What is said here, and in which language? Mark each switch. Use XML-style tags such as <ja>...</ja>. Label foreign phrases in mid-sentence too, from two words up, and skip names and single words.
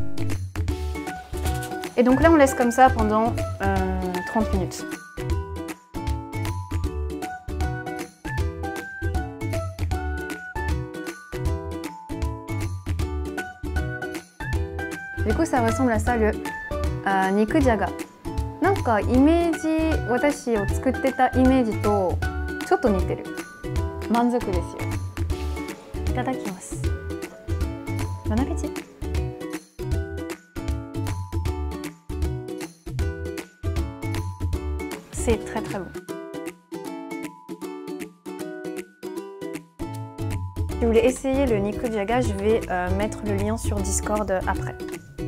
<fr>Et donc là on laisse comme ça pendant 30 minutes. Du coup ça ressemble à ça le nikujaga.</fr> <ja>なんかイメージ、私を作ってたイメージとちょっと似てる。満足ですよ。いただきます。</ja> <fr>Bon appétit. C'est très très bon. Si vous voulez essayer le nikujaga, je vais mettre le lien sur Discord après.</fr>